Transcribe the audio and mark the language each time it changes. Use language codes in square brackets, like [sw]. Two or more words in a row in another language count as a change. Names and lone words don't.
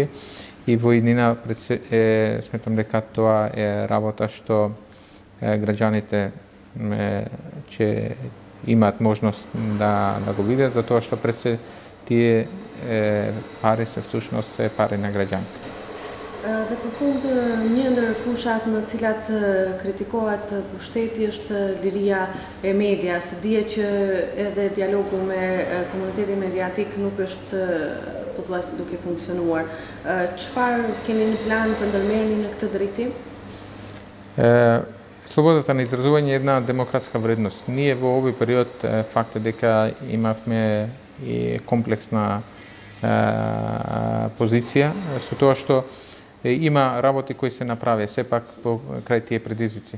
[mk] И во иднина сметам дека тоа е работа што граѓаните ќе имаат можност да го видат, затоа што пред се тие пари се всушност се пари на граѓаните. [sq] Dhe për fund, një ndër fushat në cilat kritikohet pushteti është liria e medias. Dihet që edhe dialogu me komunitetin mediatik nuk është pothuajse duke funksionuar. Çfarë keni në plan të ndërmerrni në këtë drejtim? [mk] Слободата на изразување е една демократска вредност. Ние во овој период факт е дека имавме и комплексна позиција со тоа што има работи кои се направи сепак по крај тие предизвици.